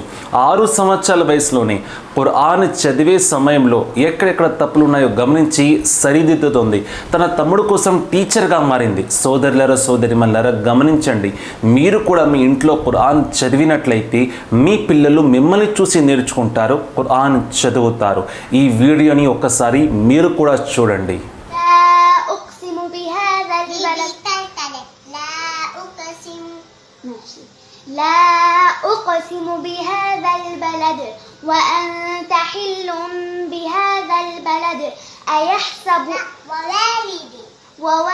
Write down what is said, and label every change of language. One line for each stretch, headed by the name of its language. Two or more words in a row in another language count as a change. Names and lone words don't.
Telugu: 6 సంవత్సరాల వయసులోనే ఖురాన్ చదివే సమయంలో ఎక్కడెక్కడ తప్పులు ఉన్నాయో గమనించి సరిదిద్దుతుంది. తన తమ్ముడు కోసం టీచర్గా మారింది. సోదరులారా, సోదరిమల్లారా, గమనించండి. మీరు కూడా మీ ఇంట్లో ఖురాన్ చదివినట్లయితే మీ పిల్లలు మిమ్మల్ని చూసి నేర్చుకుంటారు, ఖురాన్ చదువుతారు. ఈ వీడియోని ఒక్కసారి మీరు కూడా చూడండి.
Arabic: لا أقسم بهذا البلد وأنت حل بهذا البلد أيحسب ووالد